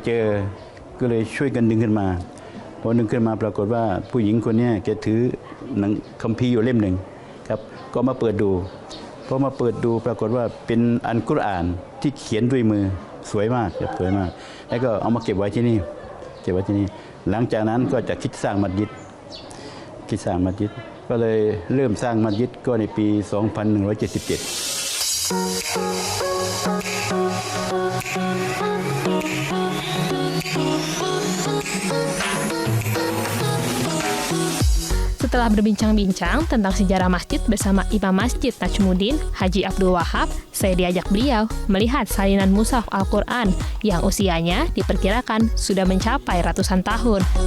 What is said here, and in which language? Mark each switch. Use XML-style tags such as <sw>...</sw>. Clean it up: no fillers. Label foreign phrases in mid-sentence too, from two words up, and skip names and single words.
<th>เจอก็เลยช่วยกันดึงขึ้นมาพอดึงขึ้นมาปรากฏว่าผู้หญิงคนนี้แกถือหนังคัมภีร์อยู่เล่มหนึ่งครับก็มาเปิดดูพอมาเปิดดูปรากฏว่าเป็นอัลกุรอานที่เขียนด้วยมือสวยมากครับสวยมากแล้วก็เอามาเก็บไว้ที่นี่หลังจากนั้นก็จะคิดสร้างมัสยิดก็เลยเริ่มสร้างมัสยิดก็ในปี</th> <id>Setelah berbincang-bincang tentang sejarah masjid bersama Imam Masjid Najmuddin, Haji Abdul Wahab, saya diajak beliau melihat salinan mushaf Al-Quran yang usianya diperkirakan sudah mencapai ratusan tahun.</id>